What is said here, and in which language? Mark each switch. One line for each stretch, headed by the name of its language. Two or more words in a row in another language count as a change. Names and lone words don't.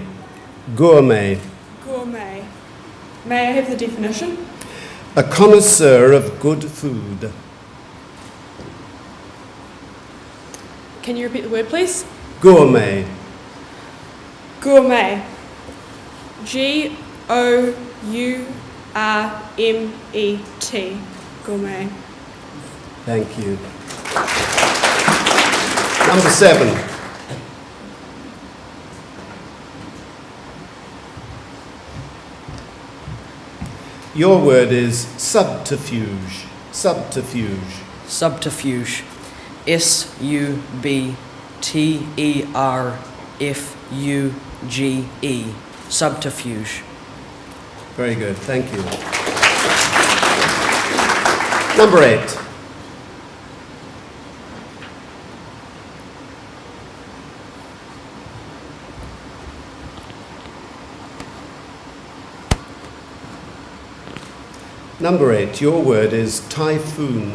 English: Gourmet. Gourmet. May I have the definition? A connoisseur of good food. Can you repeat the word, please? Gourmet. Gourmet. G-O-U-R-M-E-T. Gourmet. Thank you. Number 7. Your word is subterfuge. Subterfuge. Subterfuge. S-U-B-T-E-R-F-U-G-E. Subterfuge. Very good, thank you. Number 8. Number 8, your word is typhoon.